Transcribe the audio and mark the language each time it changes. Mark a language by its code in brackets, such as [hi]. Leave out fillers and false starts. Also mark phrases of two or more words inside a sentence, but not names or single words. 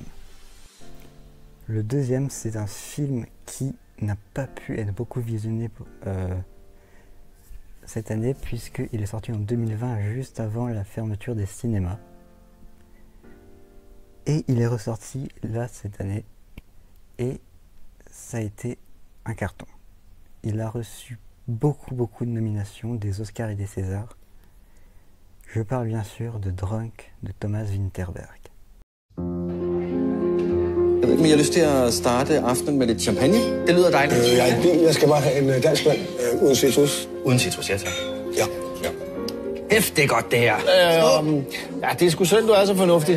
[fr] Le deuxième, c'est un film qui n'a pas pu être beaucoup visionné cette année puisqu'il est sorti en 2020, juste avant la fermeture des cinémas. Et il est ressorti là cette année et ça a été un carton. Il a reçu beaucoup de nominations, des Oscars et des Césars. Je parle bien sûr de Drunk de Thomas Vinterberg. [da] Men jeg har lyst til at starte aftenen med lidt champagne. Det lyder dejligt. Jeg skal bare have en dansk vand uden citrus. Uden citrus, ja tak. Ja. Hæft, det er godt det her. Ja, det er sgu synd, du er så fornuftig.